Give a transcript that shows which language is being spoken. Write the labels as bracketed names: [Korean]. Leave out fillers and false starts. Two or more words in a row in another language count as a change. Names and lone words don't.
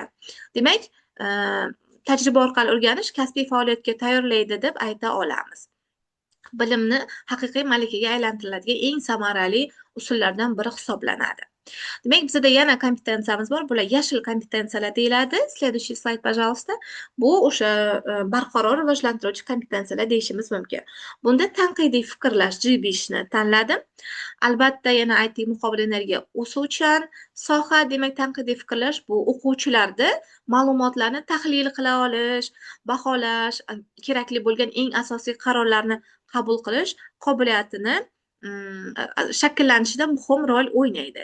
[Uzbek] Demak, tajriba orqali o'rganish kasbiy faoliyatga tayyorlaydi deb ayta olamiz. Bilimni haqiqiy malakaga aylantiriladigan eng samarali usullardan biri hisoblanadi. Demak, bizda yana kompetensiyamiz bor. Bular yashil kompetensiyalar deyiladi. [Russian] Следующий slayd, пожалуйста. [Uzbek] Bu o'sha barqaror rivojlantiruvchi kompetensiyalar deyishimiz mumkin. Bunda tanqidiy fikrlash, G5 ni tanladim. Albatta, yana aytdik, muqobil energiya o'suvchan soha. Demak, tanqidiy fikrlash bu o'quvchilarda ma'lumotlarni tahlil qila olish, baholash, kerakli bo'lgan eng asosiy qarorlarni qabul qilish qobiliyatini shakllanishida muhim rol o'ynaydi.